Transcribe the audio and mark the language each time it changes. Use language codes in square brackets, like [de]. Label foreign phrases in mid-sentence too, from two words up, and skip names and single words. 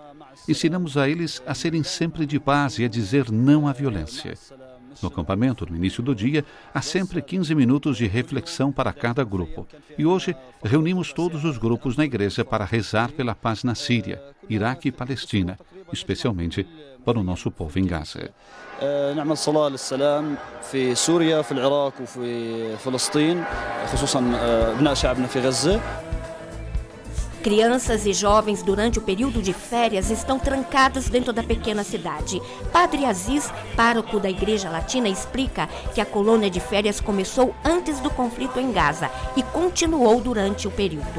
[pt] Ensinamos a eles a serem sempre de paz e a dizer não à violência. No acampamento, no início do dia, há sempre 15 minutos de reflexão para cada grupo. E hoje, reunimos todos os grupos na igreja para rezar pela paz na Síria, Iraque e Palestina, especialmente para o nosso povo em Gaza. [ar] نعمل صلاة للسلام في سوريا في العراق وفي فلسطين خصوصا أبناء شعبنا في غزة. [pt] Crianças e jovens durante o período de férias estão trancados dentro da pequena cidade. Padre Aziz, pároco da Igreja Latina, explica que a colônia de férias começou antes do conflito em Gaza e continuou durante o período.